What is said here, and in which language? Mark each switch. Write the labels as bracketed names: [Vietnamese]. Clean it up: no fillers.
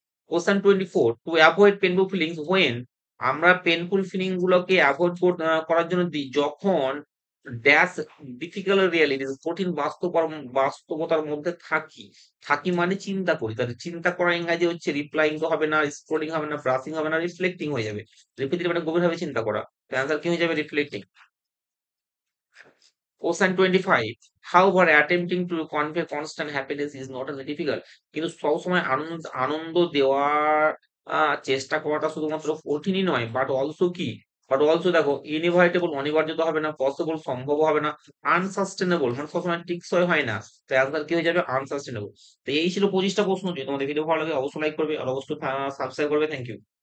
[Bangla] Question 24, to avoid painful feelings when, আমরা painful feeling গুলোকে avoid করার জন্য দিই যখন ড্যাশ ডিফিকাল্ট রিয়ালিটিস, কঠিন বাস্তবতার মধ্যে থাকি, থাকি মানে চিন্তা করি, তাহলে চিন্তা করা ইংরাজি হচ্ছে রিপ্লাইং, তো হবে না, স্ক্রোলিং হবে না, ব্রাশিং হবে না, রিফ্লেক্টিং হয়ে যাবে। রিপিটেড মানে গভীরভাবে চিন্তা করা, অ্যান্সার কি হয়ে যাবে, reflecting. [English] Question 25. However, attempting to convey constant happiness is not as difficult. [Bangla] কিন্তু সবসময় আনন্দ দেওয়ার চেষ্টা করাটা শুধুমাত্র কঠিনই নয়, বাট অলসো দেখো ইনএভিটেবল, অনিবার্য তো হবে না, পসিবল সম্ভব হবে না, আনসাস্টেনেবল মানে সবসময় টিকসই হয় না। তো অ্যান্সার কি হয়ে যাবে, আনসাস্টেনেবল। তো এই ছিল 25টা প্রশ্ন। যদি তোমাদের ভিডিও ভালো লাগে অবশ্যই লাইক করবে আর অবশ্যই সাবস্ক্রাইব করবে। Thank you.